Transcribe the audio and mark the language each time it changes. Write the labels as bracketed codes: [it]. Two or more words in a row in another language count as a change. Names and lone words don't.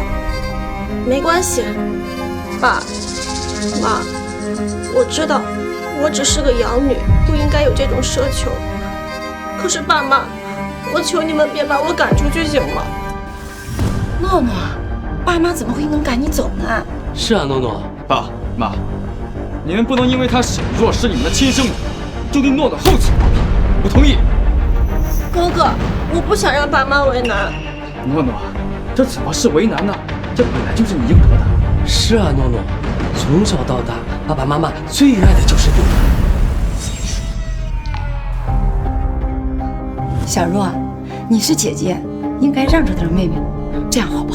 [zh] 没关系，爸妈，我知道我只是个养女，不应该有这种奢求。可是爸妈，我求你们别把我赶出去行吗？诺诺，爸妈怎么会能赶你走呢？是啊，诺诺。爸媽，你們不能因為她小若是你們的親生女，就對諾諾厚此薄彼，不同意。哥哥，我不想讓爸媽為難。諾諾，這怎麼是為難呢？這本來就是你應得的。是啊，諾諾，從小到大，爸爸媽媽最愛的就是你。小若，你是姐姐，應該讓着點妹妹，這樣好不好？